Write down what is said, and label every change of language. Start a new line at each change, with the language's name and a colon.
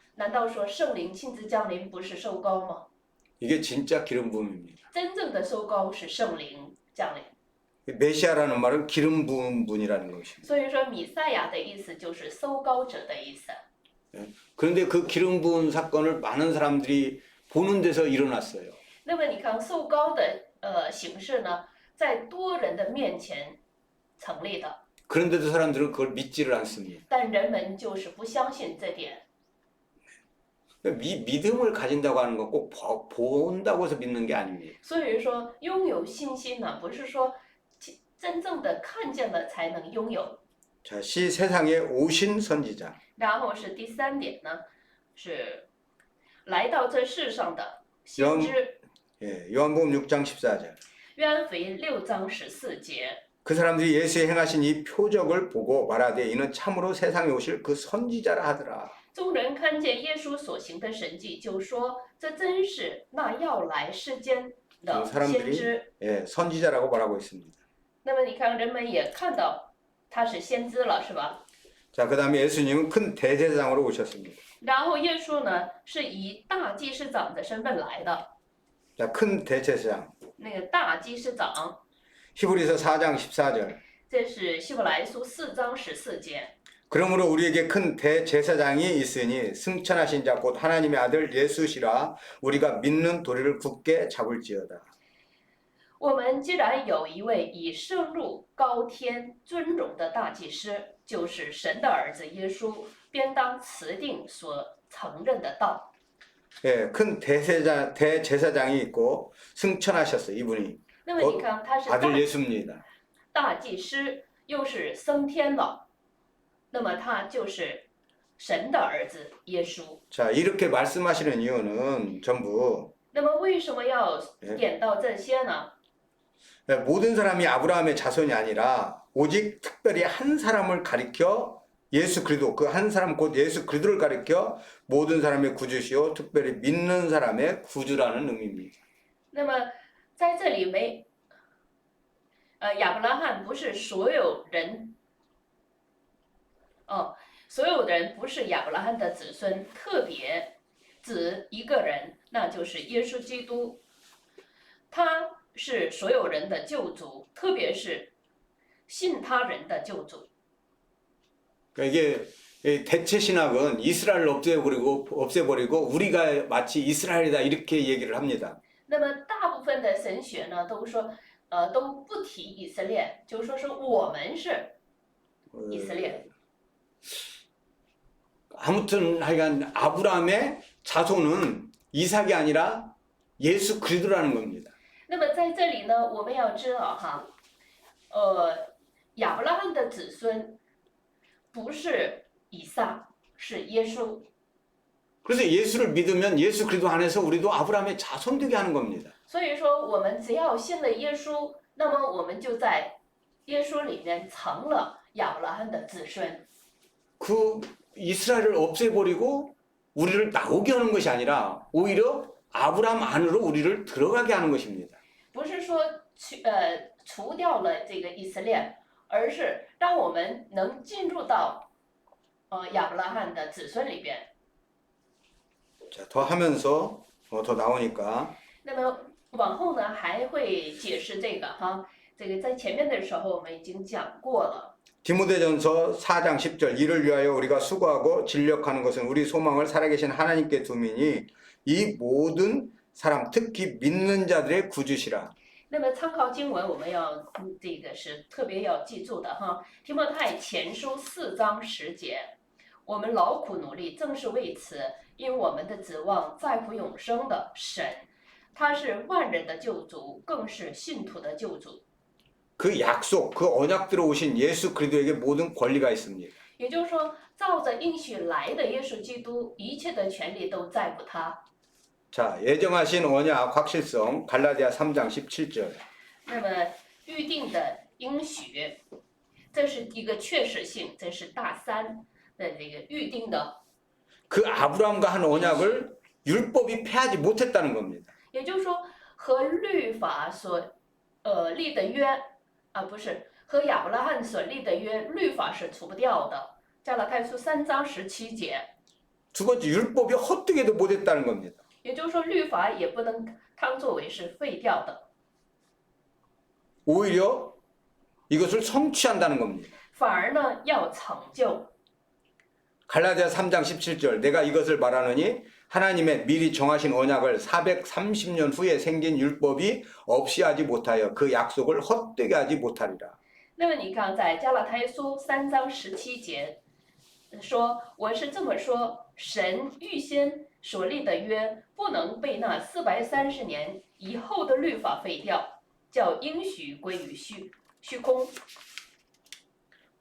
Chinese: 难道说圣灵亲自降临不是受膏吗？
Korean: 이게 진짜 기름 부음입니다.
Chinese: 真正的受膏是圣灵降临。
Korean: 메시아라는 말은 기름 부은 분이라는 것입니다.
Chinese: 所以说，弥赛亚的意思就是受膏者的意思。
Korean: 그런데 그 기름 부은 사건을 많은 사람들이 보는 데서 일어났어요.
Chinese: 那么你看受膏的形式呢，在多人的面前成立的，
Korean: 그런데도 사람들은 그걸 믿지를 않습니다.
Chinese: 但人们就是不相信这点。
Korean: 믿음을 가진다고 하는 건 꼭 본다고 해서 믿는 게 아닙니다.
Chinese: 所以说，拥有信心呢，不是说真正的看见了才能拥有。
Korean: 자, 시 세상에 오신 선지자.
Chinese: 然后是第三点呢，是来到这世上的先知。
Korean: 예, 요한복음 6장 14절.
Chinese: 约翰福音6章14节。
Korean: 그 사람들이 예수의 행하신 이 표적을 보고 말하되 이는 참으로 세상에 오실 그 선지자라 하더라.
Chinese: 众人看见耶稣所行的神迹，就说：“这真是那要来世间的先知。”
Korean: 예, 선지자라고 말하고 있습니다.
Chinese: 那么你看，人们也看到他是先知了，是吧？
Korean: 자, 그다음에 예수님은 큰 대제사장으로 오셨습니다.
Chinese: 然后耶稣呢，是以大祭司长的身份来的。
Korean: 자, 큰 대제사장.
Chinese: 那个大祭司长，
Korean: 히브리서 4장 14절.
Chinese: 这是希伯来书4章14节。
Korean: 그러므로 우리에게 큰 대제사장이 있으니 승천하신 자 곧 하나님의 아들 예수시라 우리가 믿는 도리를 굳게 잡을지어다.
Chinese: 我们既然有一位已升入高天尊荣的大祭司，就是神的儿子耶稣，便当持定所承认的道。
Korean: 예, 큰 대제사장이 있고 승천하셨어요. 이분이
Chinese: 那么你看，他是
Korean: 아들 예수입니다.
Chinese: 大祭司，又是升天了，那么他就是神的儿子耶稣。
Korean: 자, 이렇게 말씀하시는 이유는 전부
Chinese: 那么为什么要点到这些呢？
Korean: 모든 사람이 아브라함의 자손이 아니라 오직 특별히 한 사람을 가리켜 예수 그리스도 그 한 사람 곧 예수 그리스도를 가리켜 모든 사람의 구주시요 특별히 믿는 사람의 구주라는 의미입니다.
Chinese: 那么在这里亚伯拉罕不是所有人，所有人不是亚伯拉罕的子孙，特别指一个人，那就是耶稣基督，他是所有人的救主，特别是信他人的救主。
Korean: 그러니까 이게 대체 신학은 이스라엘을 없애버리고 우리가 마치 이스라엘이다 이렇게 얘기를 합니다.
Chinese: 那么大部分的神学呢，都说都不提以色列，就说是我们是以色列。
Korean: 아무튼 하여간 아브라함의 자손은 이삭이 아니라 예수 그리스도라는 겁니다.
Chinese: 那么在这里呢，我们要知道哈，亚伯拉罕的子孙不是以撒，是耶稣。
Korean: 그래서 예수를 믿으면 예수 그리스도 안에서 우리도 아브라함의 자손 되게 하는 겁니다.
Chinese: 所以说，我们只要信了耶稣，那么我们就在耶稣里面成了亚伯拉罕的子孙。
Korean: 그 이스라엘을 없애버리고 우리를 나오게 하는 것이 아니라 오히려 아브라함 안으로 우리를 들어가게 하는 것입니다.
Chinese: 不是说除掉了这个以色列，而是让我们能进入到亚伯拉罕的子孙里边。
Korean: 자, 더 하면서 더 나오니까
Chinese: 那么往后呢还会解释这个哈，这个在前面的时候我们已经讲过了。
Korean: 디모데전서 4장 10절 이를 위하여 우리가 수고하고 진력하는 것은 우리 소망을 살아계신 하나님께 두미니 이 모든 사람 특히 믿는 자들의 구주시라.
Chinese: 那么参考经文，我们要这个是特别要记住的哈，《提摩太前书》4章10节，我们劳苦努力，正是为此，因我们的指望在乎永生的神，他是万人的救主，更是信徒的救主。
Korean: 그 약속, 그 언약대로 오신 예수 그리스도에게 모든 권리가 있습니다.
Chinese: 也就是说，照着应许来的耶稣基督，一切的权利都在乎他。
Korean: 자, 예정하신 언약 확실성 갈라디아 3장 17절.
Chinese: 那么预定的应许，这是一个确实性，这是大三的这个预定的。
Korean: 그 아브라함과 한 언약을 율법이 패하지 못했다는 겁니다.
Chinese: 也就是说，和律法所立的约啊，不是和亚伯拉罕所立的约，律法是除不掉的。加拉太书3章17节。
Korean: 두 번째 율법이 헛되게도 못했다는 겁니다.
Chinese: 也就是说，律法也不能当作为是废掉的，
Korean: 오히려 이것을 성취한다는 겁니다.
Chinese: 反而呢要成就。
Korean: 갈라디아 3장 17절 내가 이것을 말하노니 하나님의 미리 정하신 언약을 430년 후에 생긴 율법이 없이 하지 못하여 그 약속을 헛되게 하지 못하리라.
Chinese: 那么你看，在加拉太书3章17节说：“我是这么说，神预先所立的约，不能被那430年以后的律法废掉，叫应许归于虚空。”